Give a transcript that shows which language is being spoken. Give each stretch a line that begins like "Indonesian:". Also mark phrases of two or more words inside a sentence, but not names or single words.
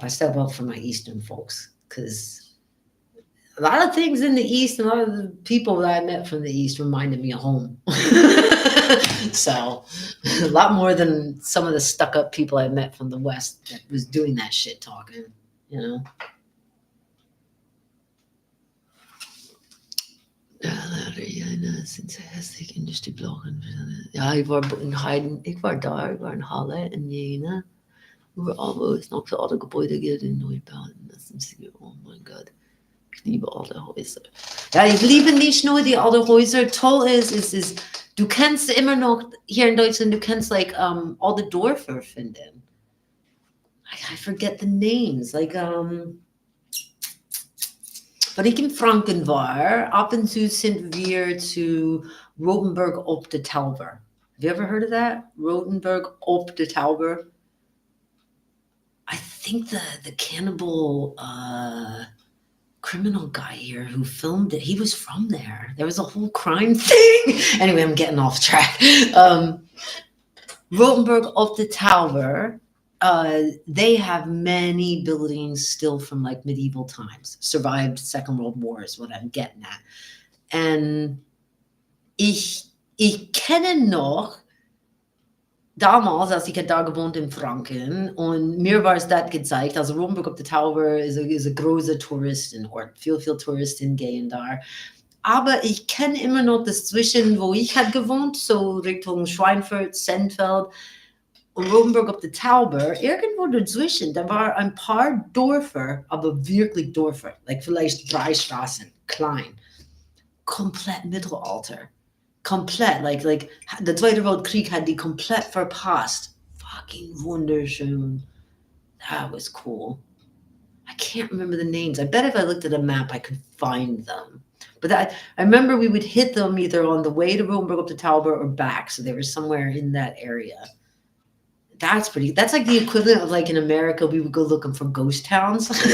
English: I step up for my Eastern folks, because a lot of things in the East, and a lot of the people that I met from the East reminded me of home. So a lot more than some of the stuck-up people I met from the West that was doing that shit talking, you know.
German: Sind sehr hässlich in die Blochen. Ja, ich war in Heiden, ich war da, ich war in Halle, in Jena, wo es noch so alte Gebäude gibt in Neubauten. Das ist, oh mein Gott, ich liebe alte Häuser. Ja, ich liebe nicht nur die alten Häuser. Toll ist, du kannst immer noch, hier in Deutschland, du kannst like alte Dörfer finden.
English: I forget the names, like
German: Wat ik in Franken war, ab und zu sind wir zu Rotenburg op de Tauber.
English: Have you ever heard of that? Rotenburg op de Tauber? I think the cannibal criminal guy here who filmed it, he was from there. There was a whole crime thing. Anyway, I'm getting off track. Rotenburg op de Tauber, they have many buildings still from like medieval times, survived Second World War is what I'm getting at.
German: And ich kenne noch damals, als ich da gewohnt in Franken, und mir war es das gezeigt, also Rotenburg op de Tauber ist ein großer Touristenort, viel Touristen gehen da. Aber ich kenne immer noch das Zwischen, wo ich halt gewohnt, so Richtung Schweinfurt, Sennfeld und Rotenburg op de Tauber, irgendwo dazwischen, da war ein paar Dörfer, aber wirklich Dörfer, like vielleicht 3 Straßen, klein, komplett Mittelalter. Komplett, like der Zweite Weltkrieg hat die komplett verpasst. Fucking wunderschön.
English: That was cool. I can't remember the names. I bet if I looked at a map, I could find them. But I remember we would hit them either on the way to Rotenburg op de Tauber or back. So they were somewhere in that area. That's like the equivalent of like in America, we would go looking for ghost towns.